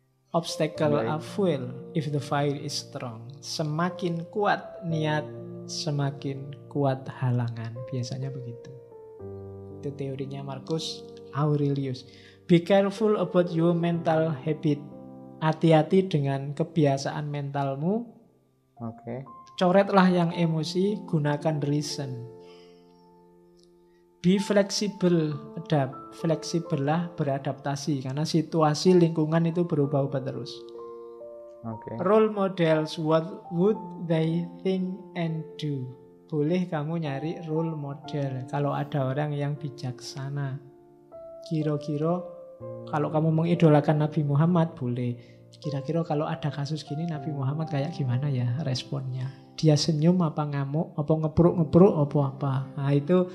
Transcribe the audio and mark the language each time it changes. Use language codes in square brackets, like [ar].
[en] Obstacle are fuel if the fire is strong. [id] Semakin kuat niat, semakin kuat halangan. Biasanya begitu. Itu teorinya [en] Marcus Aurelius. Be careful about your mental habit. [id] Hati-hati dengan kebiasaan mentalmu. Oke. Coretlah yang emosi, gunakan reason. [en] Be flexible, adapt. [id] Fleksibel lah, beradaptasi. Karena situasi lingkungan itu berubah-ubah terus. Oke. [en] Role models, what would they think and do? [id] Boleh kamu nyari role model. Kalau ada orang yang bijaksana. Kira-kira kalau kamu mengidolakan Nabi Muhammad, boleh. Kira-kira kalau ada kasus gini Nabi Muhammad kayak gimana ya responnya? Dia senyum apa ngamuk, apa ngepruk-ngepruk, apa. Nah itu